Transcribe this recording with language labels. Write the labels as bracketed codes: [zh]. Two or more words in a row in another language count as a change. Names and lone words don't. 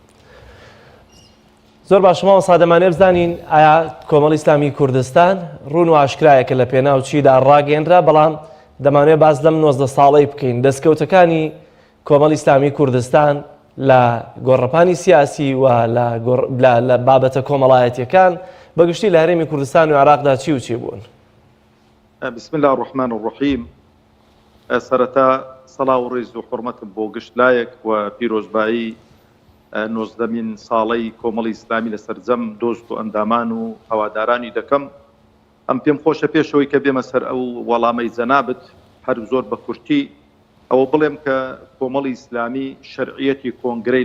[ckb] زۆر باش مامۆستا دەمانێت بزانین ئایا کۆمەڵی ئیسلامی کوردستان ڕوون و ئاشکرایەکە لە پێناوچیدا ڕاگەیەنرا، بەڵام دەمانوێت باس لەم 19 ساڵەی بکەین. دەستکەوتەکانی کۆمەڵی ئیسلامی کوردستان لە گۆڕەپانی سیاسی و لە بابەتە کۆمەڵایەتیەکان بەگشتی لە هەرێمی کوردستان و عێراقدا چی و چی بوون؟ [ar] بسم الله الرحمن الرحیم. [ckb] سەرەتا سەڵاو و ڕێز و حورمەتم بۆ گشتلایەک و پیرۆزبایی 19مین ساڵەی کۆمەڵی ئیسلامی لە سەرجەم دۆست و ئەندامان و هەوادارانی دەکەم. ئەم پێم خۆشە پێشەوەی کە بێمە سەر ئەو وەڵامەی جەنابت هەر زۆر بە کورتی ئەوە بڵێم کە کۆمەڵی ئیسلامی شەرعیەتی کۆنگرەی